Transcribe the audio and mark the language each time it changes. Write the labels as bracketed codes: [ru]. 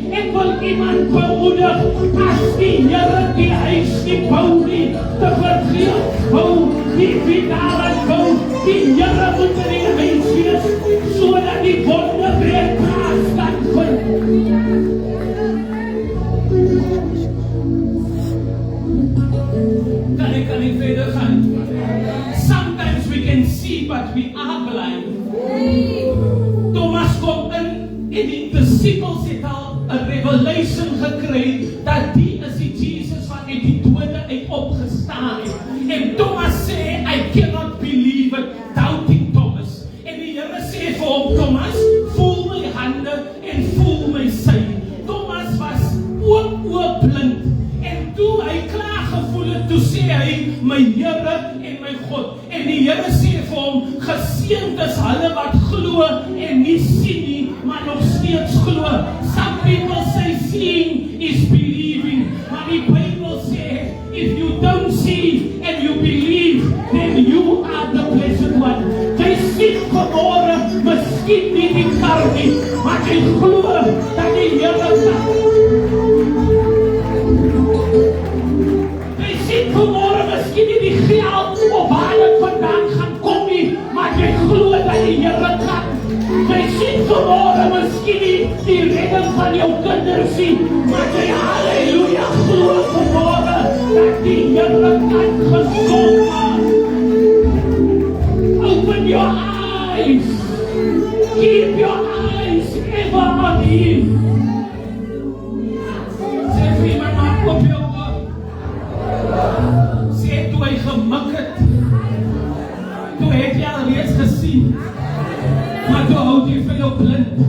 [af] Ek wil iemand bemoedig, as die Here die huis nie bou nie, te vergeet bou, die vidare bou, die Here moet in die huis wees, sodat die wonderwerk plaas kan vind. Kan ek verder gaan? [en] Sometimes we can see, but we are blind. [af] Thomas kom in en die disciples het al 'n revelation gekry dat die is die Jesus wat uit die dode uit opgestaan het. En Thomas sê, [en] I cannot believe it, doubting Thomas. [af] En die Here sê vir hom, Thomas, voel my hande en voel my sy. Thomas was ook blind. En toe hy klaar gevoel het, toe sê hy, my Here en my God. En die Here sê vir hom, geseënd is hulle wat glo en nie sien nie, maar nog steeds glo. [en] Some people say seeing is believing, [af] maar die Bybel sê, [en] if you don't see and you believe, then you are the blessed one. [af] Jy sien vanmôre, miskien nie die kar nie, maar jy glo dat die Here kan. Jy sien vanmôre, miskien nie die geld of waar dit vandaan gaan kom nie, maar jy glo dat die Here kan. Jy sien vanmôre, miskien nie die redding van jou kinders nie, maar jy halleluja glo vanmôre dat die Here kan gesond maak. [en] Open your eyes. Keep your eyes ever on Him. [af] Sê vir iemand, maak op jou oor. Sê toe hy gemik het, toe het jy al reeds gesien, maar toe houd jy vir jou blind.